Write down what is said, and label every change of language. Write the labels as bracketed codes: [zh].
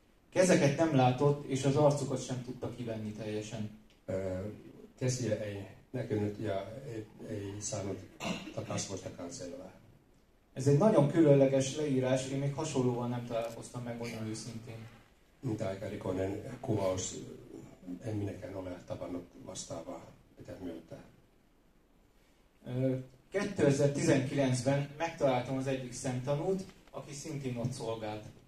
[hu] Kezeket nem látott, és az arcukat sem tudta kivenni teljesen. [fi] Käsiä ei näkynyt ja ei saanut kasvoistakaan selvää. [hu] Ez egy nagyon különleges leírás, én még hasonlóan nem találkoztam meg, olyan őszintén. [fi] Mitä aika erikoinen kuvaus, en minäkään ole tavannut vastaavaa, pitää myöntää. [hu] 2019-ben megtaláltam az egyik szemtanút, aki szintén ott szolgált.